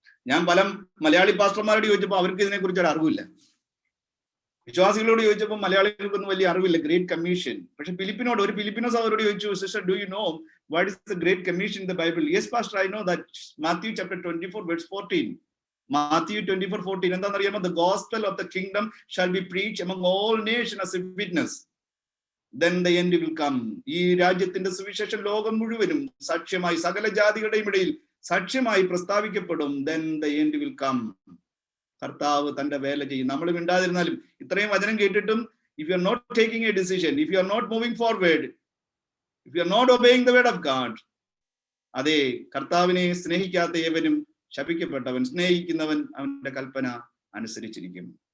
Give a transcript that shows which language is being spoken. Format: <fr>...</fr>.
<ml>ഞാൻ പല മലയാളി പാസ്റ്റർമാരോട് ചോദിച്ചപ്പോൾ അവർക്ക് ഇതിനെ കുറിച്ച് ഒരു അറിവില്ല. വിശ്വാസികളോട് ചോദിച്ചപ്പോൾ മലയാളികൾക്കൊന്നും വലിയ അറിവില്ല ഗ്രേറ്റ് കമ്മീഷൻ. പക്ഷെ ഒരു ഫിലിപ്പിനോ സഹോദരോട് ചോദിച്ചു,</ml> <en>Sister, do you know what is the great commission in the Bible? Yes pastor, I know that Matthew chapter 24 verse 14.</en> <ml>Mathew 24:14 എന്താണെന്നറിയാമോ?</ml> <en>The gospel of the kingdom shall be preached among all nations as a witness. then the end will come.</en> <ml>ഈ രാജ്യത്തിന്റെ സുവിശേഷം ലോകം മുഴുവനും സാക്ഷ്യമായി സകല ജാതികളുടെയും ഇടയിൽ സാക്ഷ്യമായി പ്രസ്താവിക്കപ്പെടും.</ml> <en>then the end will come.</en> <ml>കർത്താവ് തന്റെ വേല ചെയ്യും. നമ്മൾ മിണ്ടാതിരുന്നാലും ഇത്രയും വചനം കേട്ടിട്ടും</ml> <en>if you are not taking a decision, if you are not moving forward, if you are not obeying the word of God,</en> <ml>അതെ, കർത്താവിനെ സ്നേഹിക്കാത്ത ഏവനും ശപിക്കപ്പെട്ടവൻ, സ്നേഹിക്കുന്നവൻ അവന്റെ കൽപ്പന അനുസരിച്ചിരിക്കും.</ml>